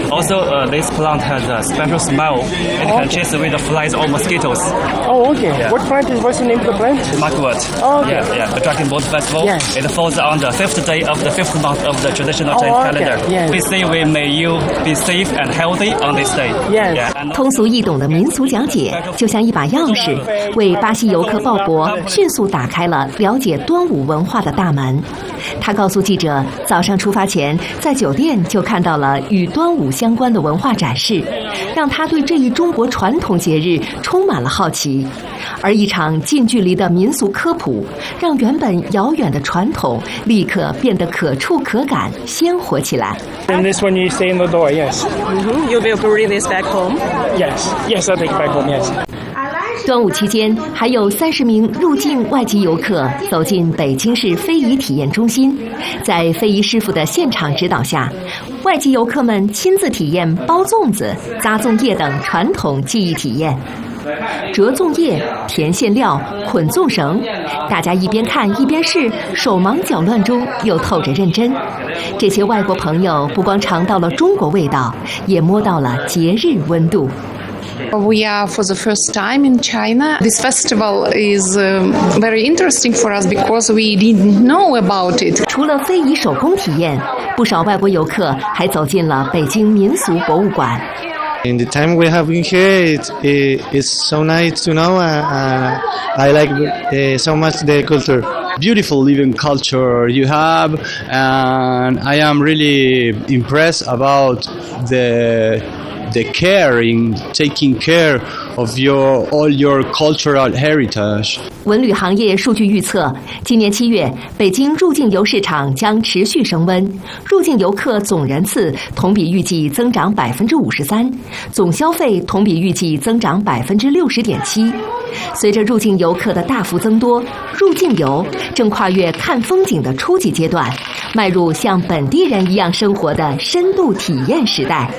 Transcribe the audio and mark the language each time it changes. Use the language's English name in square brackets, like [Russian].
[English] Also, this plant has a special smell. It can chase away the flies or mosquitoes. Oh, okay. Yeah. What plant is, what's the name of the plant? Mugwort. Oh, okay. Yeah, yeah. The Dragon Boat Festival. Yes. It falls on the fifth day of the fifth month of the traditional Chinese calendar. Yes. We say, we may you be safe and healthy on this day. Yes. Yeah. [Chinese] 通俗易懂的民俗讲解，就像一把钥匙，为巴西游客鲍勃迅速打开了了解端午文化的大门。他告诉记者，早上出发前在酒店就看到了与端午相关的文化展示，让他对这一中国传统节日充满了好奇。而一场近距离的民俗科普，让原本遥远的传统立刻变得可触可感，鲜活起来。 [English] And this one you stay in the door, yes. Mm-hmm. You'll be bringing this back home? Yes, yes, I'll take it back home, yes. [Chinese] 端午期间，还有30名入境外籍游客走进北京市非遗体验中心，在非遗师傅的现场指导下，外籍游客们亲自体验包粽子、扎粽叶等传统技艺体验，折粽叶、填馅料、捆粽绳，大家一边看一边试，手忙脚乱中又透着认真。这些外国朋友不光尝到了中国味道，也摸到了节日温度。 [English] We are for the first time in China. This festival is very interesting for us because we didn't know about it. [Chinese] 除了非遗手工体验，不少外国游客还走进了北京民俗博物馆。 [English] In the time we have been here, it's so nice to know. I like so much the culture. Beautiful living culture you have, and I am really impressed about the care in taking care of all your cultural heritage. [Chinese] 文旅行业数据预测，今年七月北京入境游市场将持续升温，入境游客总人次同比预计增长53%，总消费同比预计增长60.7%。随着入境游客的大幅增多，入境游正跨越看风景的初级阶段，迈入像本地人一样生活的深度体验时代。